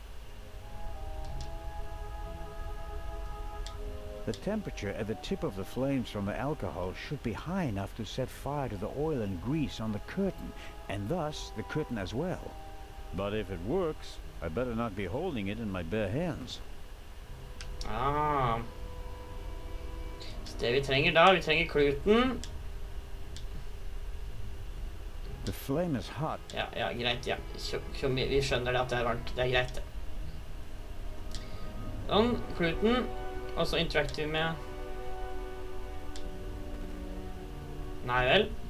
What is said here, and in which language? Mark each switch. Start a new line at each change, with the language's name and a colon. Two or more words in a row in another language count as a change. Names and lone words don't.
English: The temperature at the tip of the flames from the alcohol should be high enough to set fire to the oil and grease on the curtain, and thus the curtain as well. But if it works, I better not be holding it in my bare hands. Ah.
Norwegian: Så det vi trenger da, vi trenger kluten.
English: The flame is hot.
Norwegian: Ja, ja, greit, ja. Vi skjønner det at det er varmt, det er greit det. Sånn, kluten. Og så interactive med... Nei vel.